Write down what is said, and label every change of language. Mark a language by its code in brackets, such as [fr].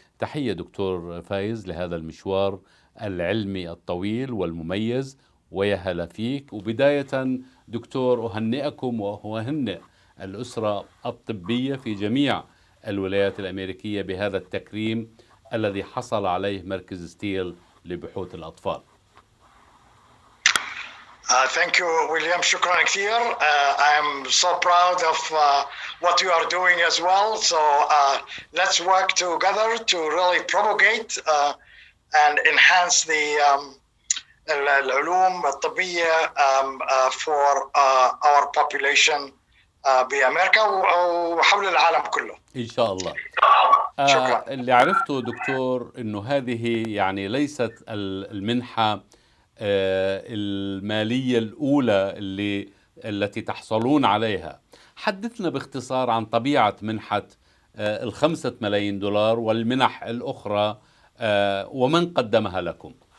[ar] تحية دكتور فايز لهذا المشوار العلمي الطويل والمميز، ويا هلا فيك. وبداية دكتور، أهنئكم وأهنئ الأسرة الطبية في جميع الولايات الأمريكية بهذا التكريم الذي حصل عليه مركز ستيل لبحوث الأطفال. [en] Thank you, William. [ar] شكرا كثير. [en] I'm so proud of what you are doing as well. So let's work together to really propagate and enhance the [ar] العلوم الطبية [en] for our population [ar] بأمريكا وحول العالم كله. إن شاء الله. شكرا. اللي عرفته دكتور إنه هذه يعني ليست المنحة المالية الأولى التي تحصلون عليها. حدثنا باختصار عن طبيعة منحة 5 ملايين دولار والمنح الأخرى ومن قدمها لكم.